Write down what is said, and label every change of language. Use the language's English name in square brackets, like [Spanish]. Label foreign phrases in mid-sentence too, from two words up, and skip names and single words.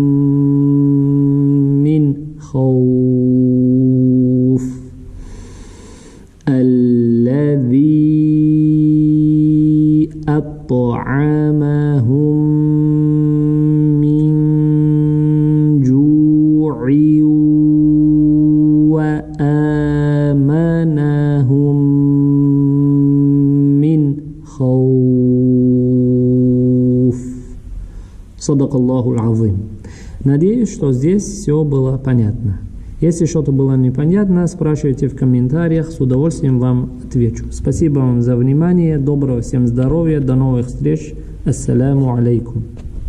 [Arabic] من خوف الذي أطعمهم من جوع وآمنهم صدق الله العظيم. [Russian] Надеюсь, что здесь все было понятно. Если что-то было непонятно, спрашивайте в комментариях, с удовольствием вам отвечу. Спасибо вам за внимание, доброго всем здоровья, до новых встреч. [Arabic] السلام عليكم.